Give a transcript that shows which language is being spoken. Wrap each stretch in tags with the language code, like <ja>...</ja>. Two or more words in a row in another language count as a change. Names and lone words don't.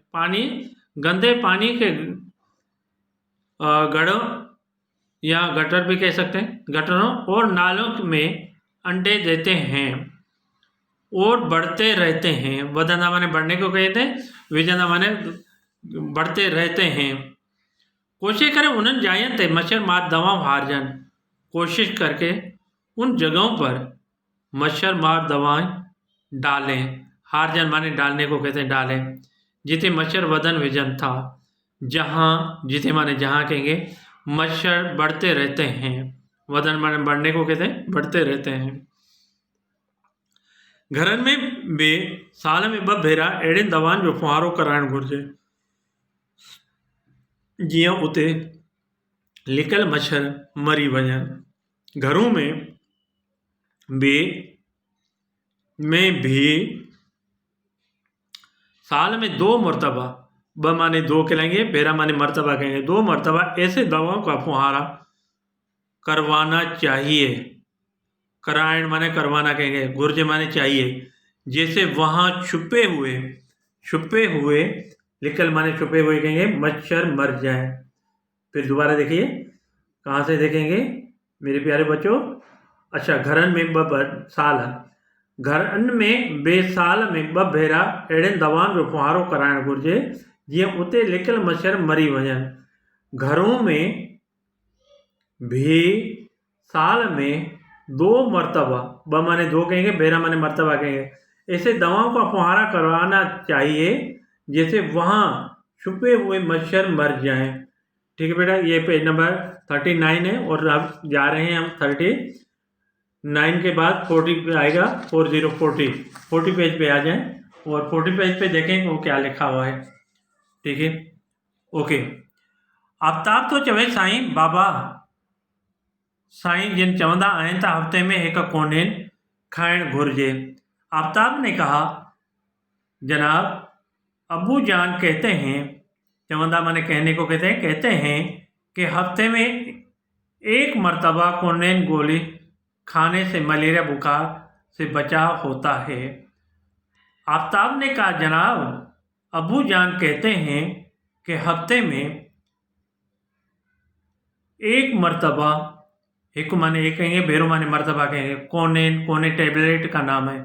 <hi>पानी, गंदे पानी के गढ़ों या गटर भी कह सकते हैं, गटरों और नालों में अंडे देते हैं और बढ़ते रहते हैं। वधंदा माने बढ़ने को कहते हैं, विझंदा माने बढ़ते रहते हैं।</hi> <sd>कोशिश करें उन्हनि जायनि ते मच्छर मार दवाऊं हारजनि।</sd> <hi>कोशिश करके उन जगहों पर मच्छर मार दवाएं डालें। हारजन माने डालने को कहते हैं, डालें,</hi> <sd>जिथे मच्छर वधन विझन था।</sd> <hi>जहाँ, जिथे माने जहाँ कहेंगे, मच्छर बढ़ते रहते हैं। वधन माने बढ़ने को कहते हैं, बढ़ते रहते हैं।</hi> <sd>घरनि में बि साल में 2 भेरा अहिड़ियुनि दवाउनि जो फुहारो कराइणु घुरिजे जीअं उते लिकल मच्छर मरी वञनि।</sd> <hi>घरों में भी साल में 2 मरतबा, 2 माने 2 कहलाएंगे, भेरा माने मरतबा कहेंगे, 2 मरतबा ऐसे दवाओं का फुहारा करवाना चाहिए। करायण माने करवाना कहेंगे, घुर्जे माने चाहिए, जैसे वहाँ छुपे हुए लिकल माने छुपे हुए कहेंगे, मच्छर मर जाए। फिर दोबारा देखिए, कहाँ से देखेंगे मेरे प्यारे बच्चों। अच्छा,</hi> <sd>घरन में घरनि में बेसाल में 2 भेरा अहिड़ियुनि दवाउनि जो फुहारो कराइणु घुरिजे जीअं उते लिकल मच्छर मरी वञनि।</sd> <hi>घरों में भी साल में 2 मरतबा, 2 माने 2 कहेंगे, भेरा माने मरतबा कहेंगे, ऐसे दवाओं का फुहारा करवाना चाहिए जैसे वहाँ छुपे हुए मच्छर मर जाएं। ठीक है बेटा, ये</hi> <en>page number</en> <hi>39 है और अब जा रहे हैं हम 39 के बाद 40 पे आएगा, 40 पेज पे आ जाएं और 40 पेज पे देखें वो क्या लिखा हुआ है। ठीक है, ओके।</hi> <sd>आफ्ताब तो चवे साईं बाबा, साईं जिन चवंदा आहिनि त हफ़्ते में 1 कोनेन खाइण घुरिजे।</sd> <hi>आफ्ताब ने कहा, जनाब अबू जान कहते हैं, चवंदा माने कहने को कहते हैं कि हफ्ते में 1 मरतबा कोनेन गोली खाने से मलेरिया बुखार से बचाव होता है। आफ्ताब ने कहा, जनाब अबू जान कहते हैं कि हफ्ते में 1 मरतबा, 1 माने 1 कहेंगे, भेरो माने मरतबा कहेंगे, कोने टेबलेट का नाम है।</hi>